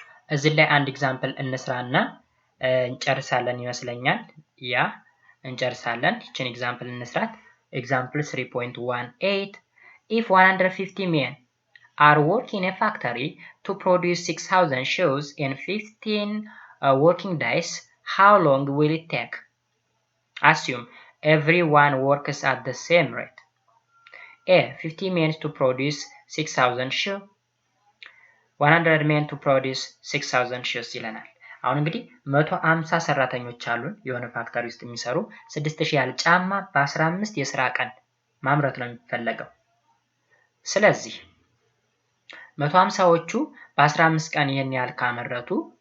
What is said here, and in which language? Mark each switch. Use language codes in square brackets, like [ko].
[am] እዚህ ላይ አንድ ኤግዛምፕል እንስራና እንጨርሳለን ይመስለኛል። እንጨርሳለን። ይችን ኤግዛምፕል እንስራት። ኤግዛምፕል 3.18 [en] if 150 men are working in a factory to produce 6,000 shoes in 15 working days, how long will it take? Assume everyone works at the same rate. A. 50 men to produce 6,000 shoes, [am] 100 men to produce 6,000 shoes ይለናል። አሁን እንግዲህ 150 ሰራተኞች አሉን የሆነ ፋክተሪ ውስጥ የሚሰሩ 6000 ያህል ጫማ በ15 የሥራ ቀን ማምረት ነው የሚፈለገው። ስለዚህ 150ዎቹ በ15 ቀን ይሄን ያህል ካመረቱ